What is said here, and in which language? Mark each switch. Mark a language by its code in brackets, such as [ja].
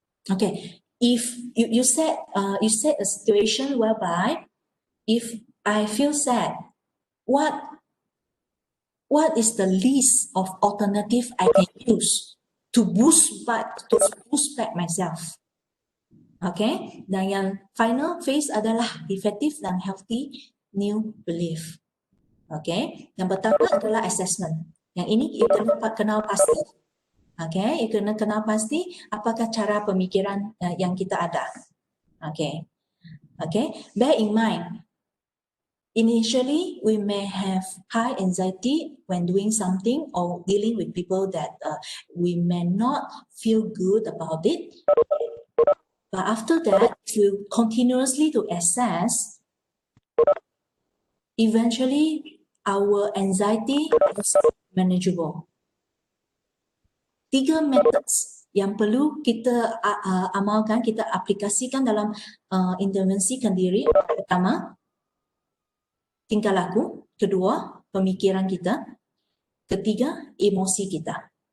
[en] Okay, if you set a situation whereby if I feel sad, what is the list of alternative I can use to boost back myself? [ms] Okay, dan yang final phase adalah effective dan [en] healthy new belief. [ms] Okay, yang pertama adalah assessment. Yang ini kita dapat kenal pasti. Okay, you kena kenal pasti apakah cara pemikiran yang kita ada. [en] Okay, bear in mind, initially we may have high anxiety when doing something or dealing with people that we may not feel good about it. But after that, if you continuously to assess, eventually our anxiety is manageable. [ms] 3 methods yang perlu kita amalkan, kita aplikasikan dalam intervensikan diri. Pertama, tingkah laku. Kedua, pemikiran kita. Ketiga, emosi kita.